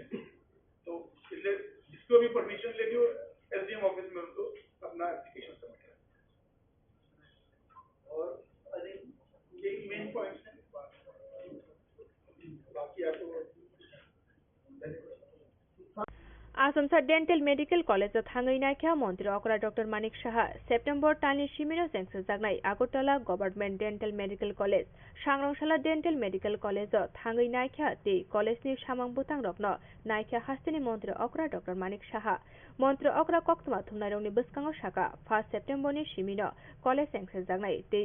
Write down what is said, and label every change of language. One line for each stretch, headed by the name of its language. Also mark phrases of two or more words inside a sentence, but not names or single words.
Hindi: तो इसलिए जिसको भी परमिशन लेनी हो
English: SDM office
Hindi: में उनको अपना
English: application submit
Hindi: करें। और
English: I think
Hindi: यही
English: main points
Hindi: हैं। बाकी आपको
Kok Borok: आसामसा
English: dental medical college
Kok Borok: थाङै नायख्या मन्त्री अकरा डक्टर मानिक साहा सेप्टेम्बर टालनि सिमिनो जेंसो जागनाय आगरतला
English: government dental medical college
Kok Borok: सांग्रांशाला
English: dental medical college
Kok Borok: थाङै नायख्या ते कलेजनि सामां बुतां रक्न नायख्या हास्तिनि मन्त्री अकरा डक्टर मानिक साहा मन्त्री अकरा कक्तमा थुमनायरंनि बस्काङाव साका 1 सेप्टेम्बरनि सिमिनो कलेज जेंसो जागनाय ते